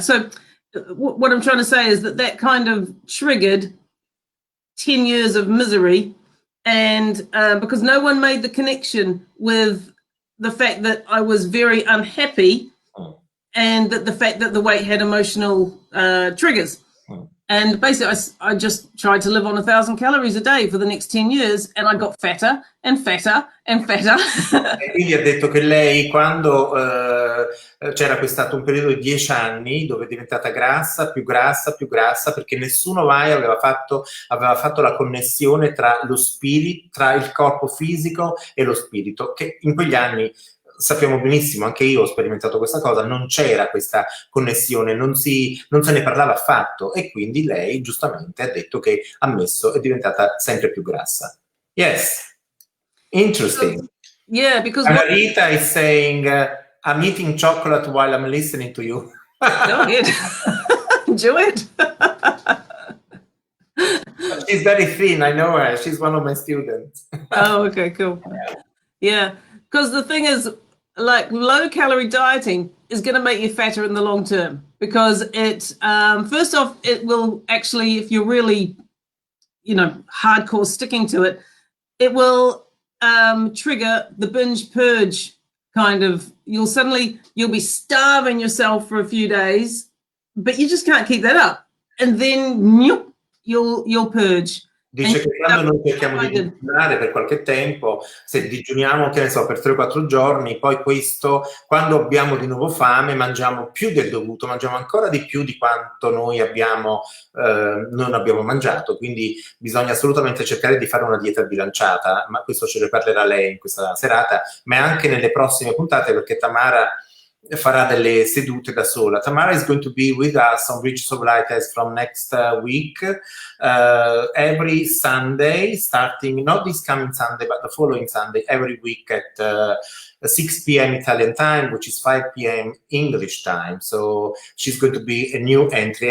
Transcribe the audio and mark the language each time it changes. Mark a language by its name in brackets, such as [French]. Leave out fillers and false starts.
[English] So what I'm trying to say is that kind of triggered 10 years of misery, and because no one made the connection with the fact that I was very unhappy, and that the fact that the weight had emotional triggers. And basically I just tried to live on 1,000 calories a day for the next 10 years, and I got fatter and fatter and fatter. [Italian] E quindi ha detto che lei, quando c'era stato un periodo di 10 anni dove è diventata grassa, più grassa, più grassa, perché nessuno mai aveva fatto la connessione tra lo spirito, tra il corpo fisico e lo spirito, che in quegli anni, sappiamo benissimo, anche io ho sperimentato questa cosa, non c'era questa connessione, non se ne parlava affatto, e quindi lei giustamente ha detto che è diventata sempre più grassa. [English] Yes, interesting. Yeah, because Marita is saying, I'm eating chocolate while I'm listening to you. Go ahead. Enjoy it. She's very thin, I know her. She's one of my students. Oh, okay, cool. Yeah, because the thing is, like, low calorie dieting is going to make you fatter in the long term, because it first off, it will actually, if you're really, hardcore sticking to it, it will trigger the binge purge kind of. You'll be starving yourself for a few days, but you just can't keep that up, and then you'll purge. [Italian] Dice che quando noi cerchiamo di digiunare per qualche tempo, se digiuniamo, che ne so, per 3-4 giorni, poi quando abbiamo di nuovo fame, mangiamo più del dovuto, mangiamo ancora di più di quanto noi non abbiamo mangiato, quindi bisogna assolutamente cercare di fare una dieta bilanciata, ma questo ce ne parlerà lei in questa serata, ma anche nelle prossime puntate, perché Tamara farà delle sedute da sola. [English] Tamara is going to be with us on Bridges of Light as from next week, every Sunday, starting not this coming Sunday, but the following Sunday, every week at 6 p.m. Italian time, which is 5 p.m. English time. So she's going to be a new entry.